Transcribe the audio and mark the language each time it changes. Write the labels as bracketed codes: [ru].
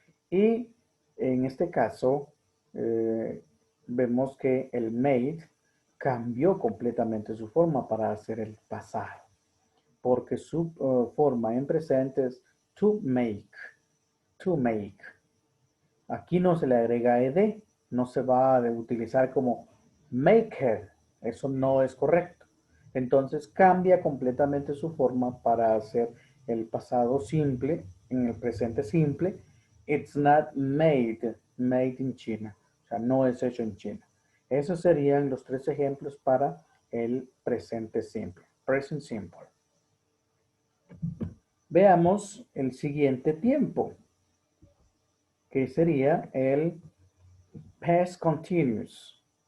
[es] Y en este caso, vemos que el made cambió completamente su forma para hacer el pasado, porque su forma en presente es to make, to make. Aquí no se le agrega ed, no se va a utilizar como maker, eso no es correcto. Entonces cambia completamente su forma para hacer el pasado simple, en el presente simple. [en] It's not made, made in China. [es] O sea, no es hecho en China. Esos serían los tres ejemplos para el presente simple. Present simple. Veamos el siguiente tiempo, que sería el past continuous.